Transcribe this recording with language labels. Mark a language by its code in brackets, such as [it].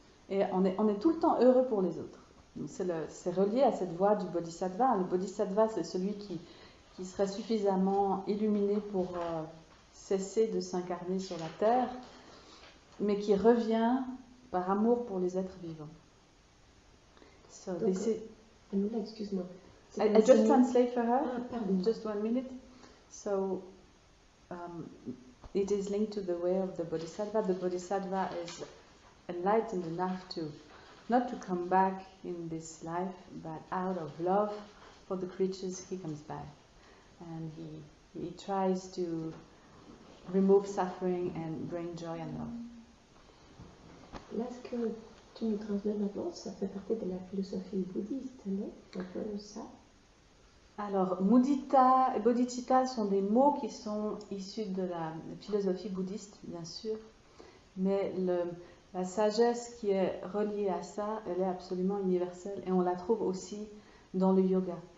[fr] Et on est tout le temps heureux pour les autres. C'est relié à cette voie du bodhisattva. Le bodhisattva, c'est celui qui serait suffisamment illuminé pour cesser de s'incarner sur la terre, mais qui revient par amour pour les êtres vivants. [en] So [fr] Donc, excuse-moi. [en] I just translate for her. [fr] Pardon. [en] Just 1 minute. So it is linked to the way of the bodhisattva. The bodhisattva is enlightened enough to not to come back in this life, but out of love for the creatures, he comes back. And he tries to remove suffering and bring joy and love. [fr] Là, ce que tu nous transmets maintenant, ça fait partie de la philosophie bouddhiste, non? Un peu ça. Alors, mudita et bodhicitta sont des mots qui sont issus de la philosophie bouddhiste, bien sûr, mais la sagesse qui est reliée à ça, elle est absolument universelle et on la trouve aussi dans le yoga.